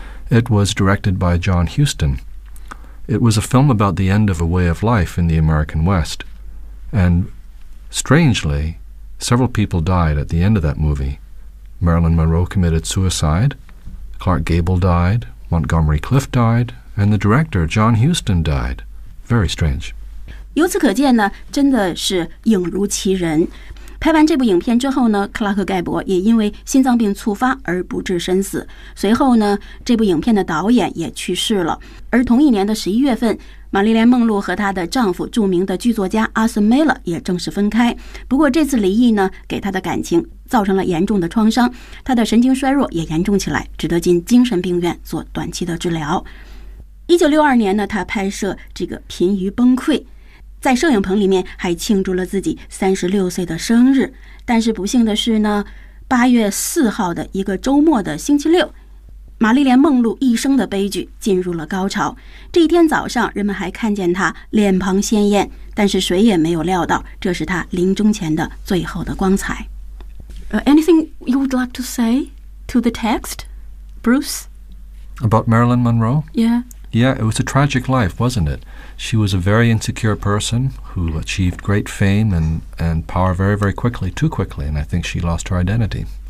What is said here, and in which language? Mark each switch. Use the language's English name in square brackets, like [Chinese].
[English] It was directed by John Huston. It was a film about the end of a way of life in the American West. And strangely, several people died at the end of that movie. Marilyn Monroe committed suicide, Clark Gable died, Montgomery Clift died, and the director, John Huston, died. Very strange. [Chinese] 由此可见呢，真的是影如其人。拍完这部影片之后呢，克拉克盖博也因为心脏病猝发而不治身死。随后呢，这部影片的导演也去世了。而同一年的11月份，玛丽莲梦露和她的丈夫著名的剧作家阿斯梅勒也正式分开。不过这次离异呢，给她的感情造成了严重的创伤，她的神经衰弱也严重起来，只得进精神病院做短期的治疗。 1962年呢，她拍摄这个《濒于崩溃》，在摄影棚里面还庆祝了自己36岁的生日，但是不幸的是呢，8月4号的一个周末的星期六，玛丽莲梦露一生的悲剧进入了高潮。这一天早上，人们还看见她脸庞鲜艳，但是谁也没有料到，这是她临终前的最后的光彩。 [English] Anything you would like to say to the text, Bruce? About Marilyn Monroe? Yeah. Yeah, it was a tragic life, wasn't it? She was a very insecure person who achieved great fame and power very, very quickly, too quickly, and I think she lost her identity.